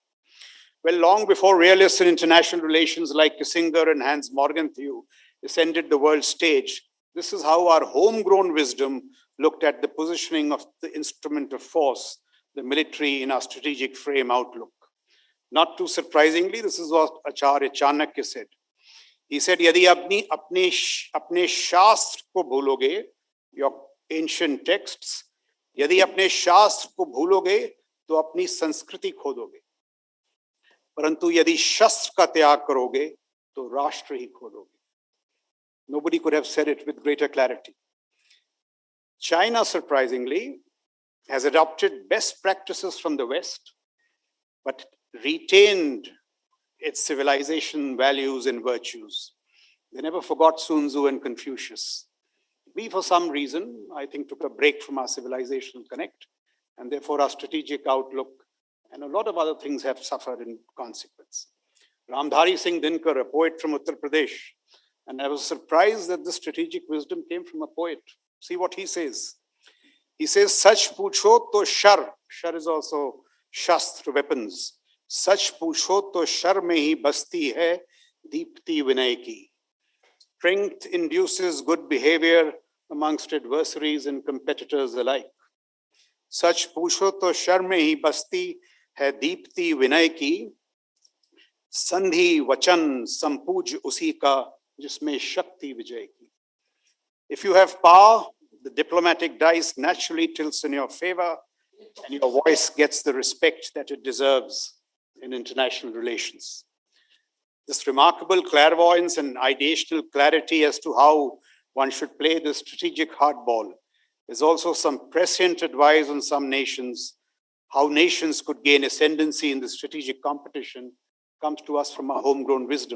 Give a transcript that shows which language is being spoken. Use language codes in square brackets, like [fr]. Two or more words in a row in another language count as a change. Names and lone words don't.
[en] Well, long before realists in international relations like Kissinger and Hans Morgenthau ascended the world stage, this is how our homegrown wisdom looked at the positioning of the instrument of force, the military in our strategic frame outlook. Not too surprisingly, this is what Acharya Chanakya said. He said, [hi] यदि अपने शास्त्र को भूलोगे, [en] your ancient texts, [hi] यदि अपने शास्त्र को भूलोगे, तो अपनी संस्कृति खो दोगे. परन्तु यदि शास्त्र का त्याग करोगे, तो राष्ट्र ही खो दोगे. [en] Nobody could have said it with greater clarity. China, surprisingly, has adopted best practices from the West, but retained its civilization values and virtues. They never forgot Sun Tzu and Confucius. We, for some reason, I think, took a break from our civilizational connect, and therefore our strategic outlook and a lot of other things have suffered in consequence. Ramdhari Singh Dinkar, a poet from Uttar Pradesh, and I was surprised that the strategic wisdom came from a poet. See what he says. He says, [hi] सच पूछो तो शर. [en] Shar is also shastra, weapons. [hi] सच पूछो तो शर में ही बसती है, दीप्ति विनय की. [en] Strength induces good behavior amongst adversaries and competitors alike. [hi] सच पूछो तो शर में ही बसती है, दीप्ति विनय की. संधि वचन संपूज्य उसी का, जिसमें शक्ति विजय की. [en] If you have power, the diplomatic dice naturally tilts in your favor, and your voice gets the respect that it deserves in international relations. This remarkable clairvoyance and ideational clarity as to how one should play the strategic hardball is also some prescient advice on some nations, how nations could gain ascendancy in the strategic competition, comes to us from our homegrown wisdom.